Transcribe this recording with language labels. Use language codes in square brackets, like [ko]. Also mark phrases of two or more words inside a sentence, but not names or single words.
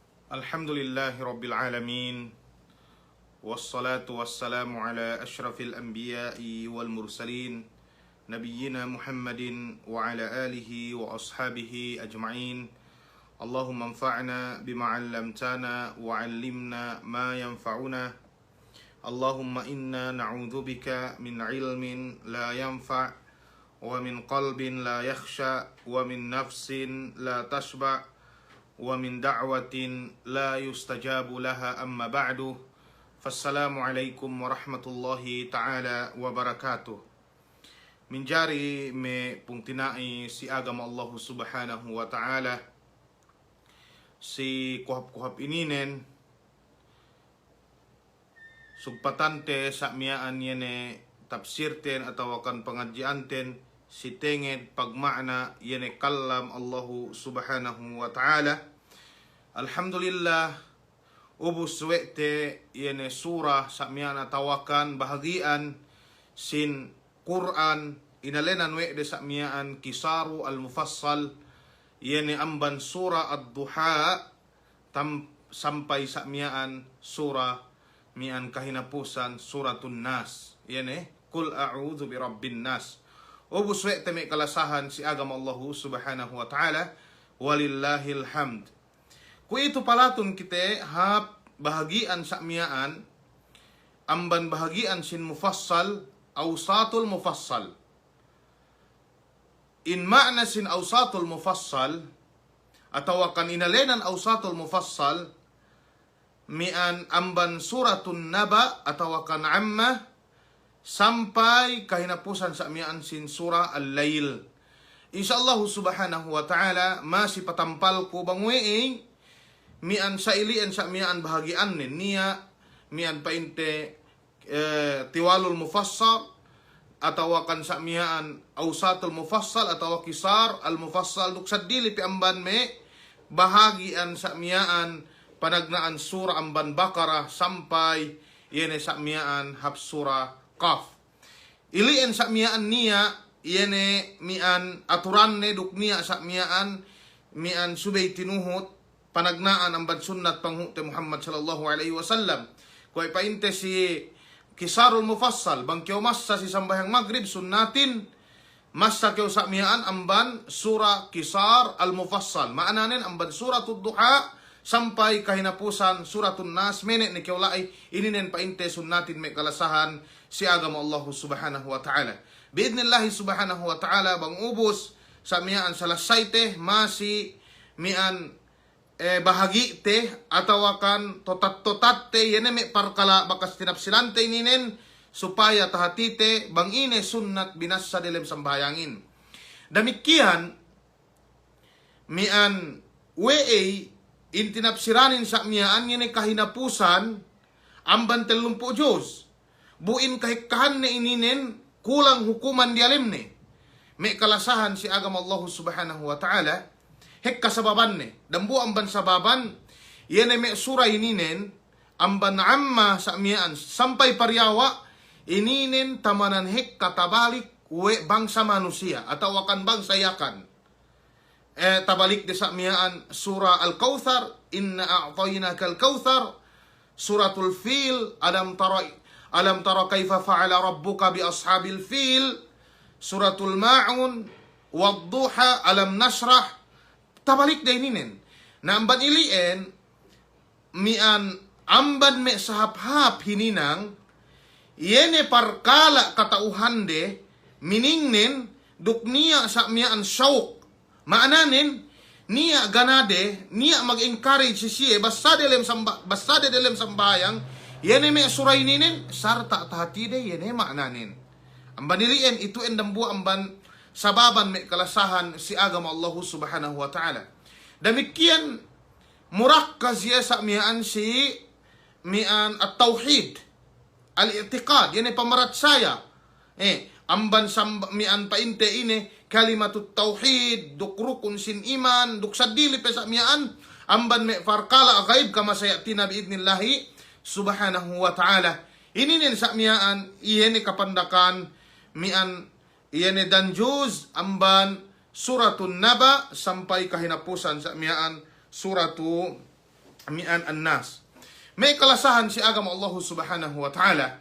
[ar] الحمد لله رب العالمين والصلاة والسلام على أشرف الأنبياء والمرسلين نبينا محمد وعلى آله وأصحابه أجمعين. اللهم انفعنا بما علمتنا وعلمنا ما ينفعنا. اللهم إنا نعوذ بك من علم لا ينفع ومن قلب لا يخشع ومن نفس لا تشبع ومن دعوة لا يستجاب لها أما بعد. فالسلام عليكم ورحمة الله تعالى وبركاته. [yka] Minjari me pungtinai si agama [ar] الله سبحانه وتعالى [yka] si kuhap-kuhap ininen sugpatante sa miyaan yene tafsirten atau akan pengajianten si tengen pagmakna yene [ar] كلام الله سبحانه وتعالى. [yka] Alhamdulillah ubus suwete yene surah sakmiana tawakan bahagian sin Quran inalenan de sakmiaan [ar] قصار المفصل [yka] yene amban surah ad-duha sampai sakmiaan surah mian kahinapusan suratun nas yene [ar] قل أعوذ برب الناس. [yka] Ubus suwete me kalasahan si agama [ar] الله سبحانه وتعالى ولله الحمد. [yka] Ku itu palatun kita hap bahagian sakmiaan amban bahagian sin mufassal [ar] أوساط المفصل. [yka] In makna sin [ar] أوساط المفصل [yka] atau akan inalenan [ar] أوساط المفصل [yka] mian amban suratun naba atau akan amma sampai kahinapusan sakmiaan sin surah al-lail. [ar] إن شاء الله سبحانه وتعالى [yka] masih patampal ko bangweing mian sailian sa mian bahagian niya mian painte [ar] طوال المفصل [yka] atau akan sa mian [ar] أوساط المفصل [yka] atau [ar] قصار المفصل [yka] duk sadili pi amban me bahagian sa mian panagnaan surah amban Baqarah sampai yene sa mian hab surah Qaf. Ilien sa mian niya yene mian aturan ne duk niya sa mian subay tinuhut panagnaan ang sunnat panghute [ar] محمد صلى الله عليه وسلم. [yka] Kung ipainte si [ar] قصار المفصل [yka] bangkyo massa si sambayang maghrib sunnatin massa kyo sakmiaan amban surah [ar] قصار المفصل [yka] maananen amban suratul duha sampai kahinapusan suratun nas menek ni kyo lai ininen painte sunnatin may kalasahan si agama [ar] الله سبحانه وتعالى. بإذن الله سبحانه وتعالى [yka] bang ubos sakmiaan salasay teh masi mian bahagi teh atau akan totat te yene me parkala bakas tinapsilante ninen supaya tahatite bang ine sunnat binasa dalam sambayangin. Demikian mian wee intinapsiranin sa miyaan yene kahinapusan amban telumpu Diyos buin kahikahan ne ininen kulang hukuman dialim ne me kalasahan si agama [ar] الله سبحانه وتعالى [yka] hek kasababan ne dambu amban sababan yene me surah ininen amban amma sa mian sampai paryawa ininen tamanan hek katabalik we bangsa manusia atau akan bangsa yakan tabalik de sa mian [ar] سورة الكوثر إنا أعطيناك الكوثر سورة الفيل ألم تر كيف فعل ربك بأصحاب الفيل سورة الماعون والضحى ألم نشرح [yka] tabalik day ninen na amban ilien mian amban me sahap-hap hininang yene parkala katauhande miningnen duk niya sa mian syauq maananen niya ganade niya mag-encourage siya basta delem sambayang yene me suray ninen sarta tahatide yene maananen amban ilien itu endambu amban sababan may kalasahan si agama [ar] الله سبحانه وتعالى. [yka] Demikian murakkaz sa mian si mian [ar] التوحيد الاعتقاد [yka] yan ay pamarat saya amban mian painte ine [ar] كلمة التوحيد [yka] duk rukun sin iman duk sadili pe sa mian amban may farkala ghaib kama sayatina [ar] بإذن الله سبحانه وتعالى. [yka] Ininin sa mian iyan kapandakan mian iyan danjuz amban suratun naba sampai kahinapusan sa miyaan suratu mi'an annas. May kalasahan si agam [ar] الله سبحانه وتعالى.